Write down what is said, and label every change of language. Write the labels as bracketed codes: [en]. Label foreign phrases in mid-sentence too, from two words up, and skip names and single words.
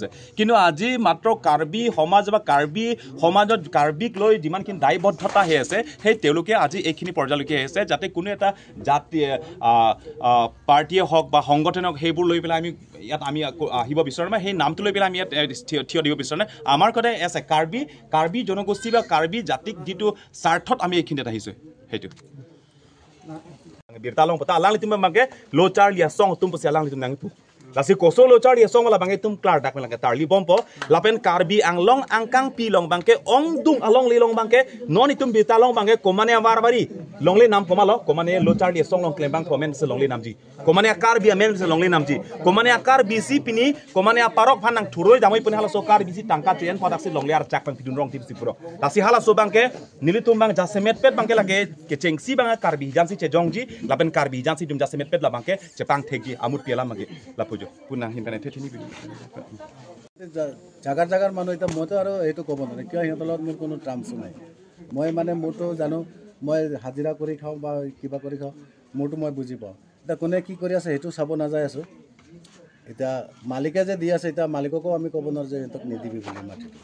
[as] কিন্তু আজি মাত্ৰ কাৰ্বি সমাজ বা কাৰ্বি সমাজত কাৰ্বিক লৈ যিমানখিনি দায়বদ্ধতা হৈ আছে, সেই তেওঁলোকে আজি এইখিনি পৰ্যায়লৈকে আহিছে, যাতে কোনো এটা জাতি পাৰ্টীয়ে হওক বা সংগঠনে হওক সেইবোৰ লৈ পেলাই ইয়াত আমি আহিব বিচাৰোঁ নাই, সেই নামটো লৈ পেলাই আমি ইয়াত থিয় দিব বিচাৰোঁ নাই। আমাৰ কথা আছে কাৰ্বি জনগোষ্ঠী বা কাৰ্বি জাতিক যিটো স্বাৰ্থত আমি এইখিনিত আহিছোঁ, সেইটো [mjw] Birtalong pata alang litum bangke lochar lia song tum pasi alang litum nangipu. Lasi koso lochar lia song la bangke tum klar dak melangke tarli bompo lapen karbi anglong angkang pilong bangke ong dung along lilong bangke non itum birtalong bangke komane amar bari longle nam komalo komane lochar lia song long klembang komen se longle namji komane karbi amen se longle namji komane akar bisi pini komane aparok phanang thuroi jamoi puni hala so kar bisi tangka tren padak si longle ar chak pang pidun rong tipsi puro lasi hala so bangke nilitum bang jasemet pet bangke lage kecengsi bang karbi jansi chejongji lapen karbi jansi dum jasemet pet la bangke chepang thegi amut piala mage lapujo punang himpane thethini bi [as] জাগাৰ মানুহ এতিয়া মইতো আৰু এইটো ক'ব নোৱাৰে, কিয় সিহঁতৰ লগত মোৰ কোনো ট্ৰাম্পছো নাই। মই মানে মোৰতো জানো, মই হাজিৰা কৰি খাওঁ বা কিবা কৰি খাওঁ, মোৰতো মই বুজি পাওঁ। এতিয়া কোনে কি কৰি আছে সেইটো চাব নাযায় আছোঁ। এতিয়া মালিকে যে দি আছে, এতিয়া মালিককো আমি ক'ব নোৱাৰোঁ যে সিহঁতক নিদিবি বুলি মাটিটো।